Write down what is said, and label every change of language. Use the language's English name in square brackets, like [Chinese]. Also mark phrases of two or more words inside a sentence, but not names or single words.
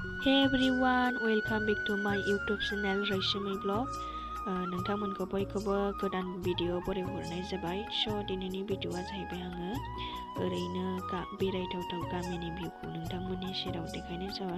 [English] Hey everyone, welcome back to my YouTube channel RWISUMWI blog. [Bodo] नोंथांमोनखौ बयखौबो गोदान भिडिअ बरायहरनाय जाबाय। दिनैनि भिडिअआ जाहैबाय आङो ओरैनो बेरायथावथाव गामिनि भिउखौ नोंथांमोननि सेराव देखायनाय जाबाय।